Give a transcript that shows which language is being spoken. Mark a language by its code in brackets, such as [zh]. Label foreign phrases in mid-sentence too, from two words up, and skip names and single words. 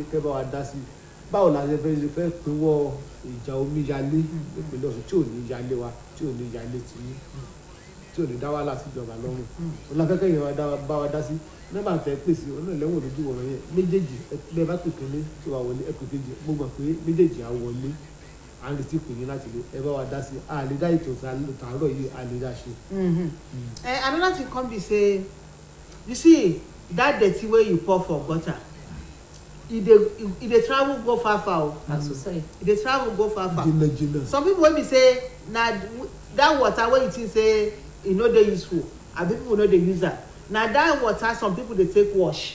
[yo] kẹ́ bá wa dá sí báwo la fẹ́ pinwọ́ ìjà omíyalé ìpínlẹ̀ Ọ̀ṣun tí ò ní yalé wa tí ò ní yalé tìyín tí ò ní dá wàhálà síjọba lọ́rùn òun la fẹ́ kẹ́yìn wa bá wa dá sí nọ́mbà tẹ́ pèsè ọ̀nà ìlẹ́wọ̀n lójú wọ̀rọ̀ yẹn méjèèjì ẹ bá pè kínní tí wàá wọlé ẹ pè kejì mo mọ̀ pé méjèèjì á wọlé à ń retí pè yín láti lè ẹ bá wa dá sí àlè dá ètò tààrọ̀ yìí àlè dá ṣe. [pcm] Another thing come be say you see that dirty wey you pour for gutter e dey travel go far o. E dey travel go far. Some people wey be say na that water wey you think say e no dey useful abi people no dey use am na that water some people dey take wash.